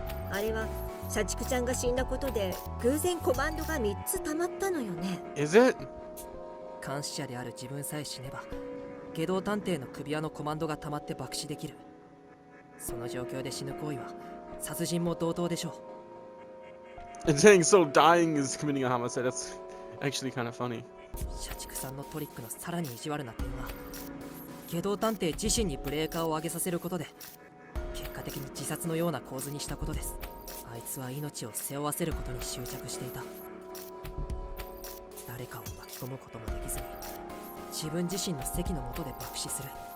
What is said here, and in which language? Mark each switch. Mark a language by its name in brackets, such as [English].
[Japanese] あれは社畜ちゃんが死んだことで偶然コマンドが3つ溜まったのよね。 [English] Is it? [Japanese] 監視者である自分さえ死ねば下道探偵の首輪のコマンドが溜まって爆死できる。その状況で死ぬ行為は殺人も同等でしょう。 [English] And saying so dying is committing a homicide. That's actually kind of funny. [Japanese] 社畜さんのトリックのさらに意地悪な点は下道探偵自身にブレーカーを上げさせることで結果的に自殺のような構図にしたことです。あいつは命を背負わせることに執着していた。誰かを巻き込むこともできずに自分自身の席の下で爆死する。